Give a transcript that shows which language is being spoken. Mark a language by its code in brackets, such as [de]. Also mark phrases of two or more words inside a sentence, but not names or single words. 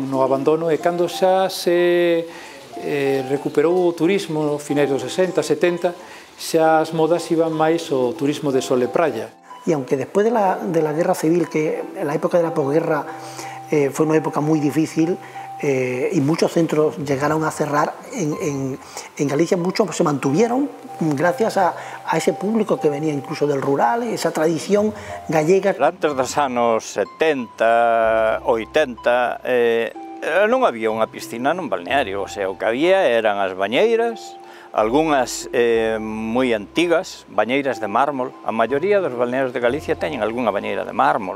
[gl] no abandono, e cando xa se recuperou o turismo, finais dos 60, 70, xa as modas iban máis ao turismo de sol e praia. [es] Y aunque después de la Guerra Civil, que en la época de la posguerra fue una época muy difícil, y muchos centros llegaron a cerrar, en Galicia muchos se mantuvieron gracias a ese público que venía incluso del rural, esa tradición gallega. [gl] Antes dos anos 70, 80, non había unha piscina nun balneario, o sea, o que había eran as bañeiras, algunhas moi antigas, bañeiras de mármol. A maioría dos balnearios de Galicia teñen algunha bañeira de mármol.